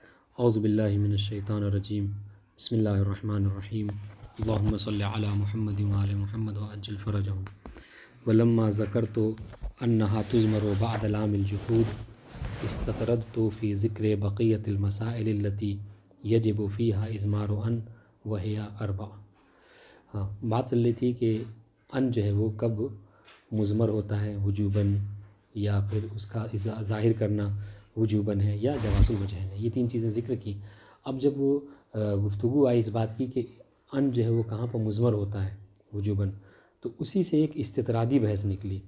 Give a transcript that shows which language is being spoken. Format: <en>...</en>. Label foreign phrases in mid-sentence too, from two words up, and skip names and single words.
<ar>أعوذ بالله من الشيطان الرجيم بسم الله الرحمن الرحيم اللهم صل على محمد وآل محمد وعجل فرجهم ولما ذكرت أنها تضمر بعد لام الجحود استطردت في ذكر بقية المسائل التي يجب فيها إضمار أن وهي أربع.</ar> <ur>ہاں، بات چل رہی تھی کہ اَن جو ہے وہ کب مضمر ہوتا ہے وجوباً، یا پھر اس کا ظاہر کرنا وجوباً ہے یا</ur> <ar>جواز الوجهين</ar> <ur>है। یہ تین چیزیں ذکر کیں. اب جب وہ گفتگو آئی اس بات کی کہ اَن جو ہے وہ کہاں پر مضمر ہوتا ہے وجوباً، تو اسی سے ایک استطرادی بحث نکلی.</ur>